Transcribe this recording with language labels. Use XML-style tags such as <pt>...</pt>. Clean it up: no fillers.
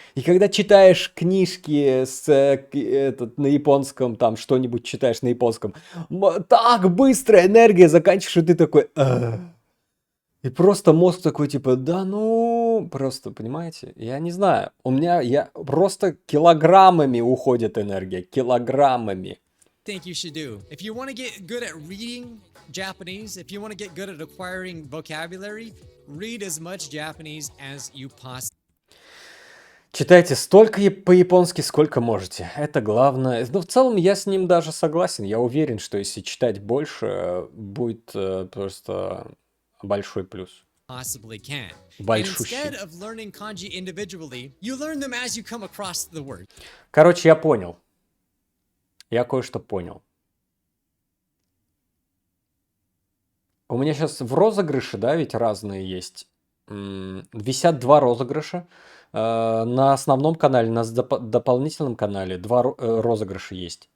<ru>И когда читаешь книжки на японском, там что-нибудь читаешь на японском, так быстро энергия заканчивается, что ты такой... И просто мозг такой, типа, да ну... Просто, понимаете? Я не знаю. Просто килограммами уходит энергия. Килограммами.</ru> <en>Think you should do. If you want to get good at reading Japanese, if you want to get good at acquiring vocabulary, read as much Japanese as you possibly.</en> <ru>Читайте столько по-японски, сколько можете. Это главное. Но в целом я с ним даже согласен. Я уверен, что если читать больше, будет просто большой плюс.</ru> <en>Possibly can.</en> <ru>Большущий.</ru> <en>And instead of learning kanji individually, you learn them as you come across the word.</en> <ru>Короче, я понял. Я кое-что понял. У меня сейчас в розыгрыше, да, ведь разные есть. Висят два розыгрыша. На основном канале, на дополнительном канале два розыгрыша есть.</ru>